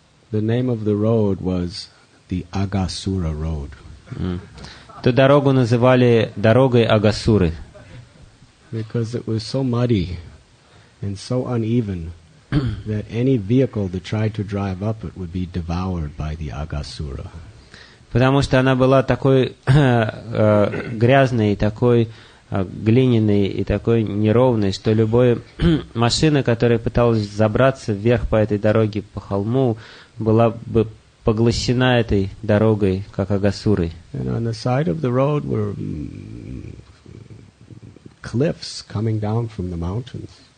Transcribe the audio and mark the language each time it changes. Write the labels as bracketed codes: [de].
[en] The name of the road was the Agasura Road. [ru] Эту дорогу называли дорогой Агасуры, [en] Because it was so muddy and so uneven that any vehicle that tried to drive up it would be devoured by the Agasura. [ru] потому что она была такой грязной, такой глиняной и такой неровной, что любая машина, которая пыталась забраться вверх по этой дороге, по холму, была бы поглощена этой дорогой, как Агасурой. [en] And on the side of the road were cliffs coming down from the mountains.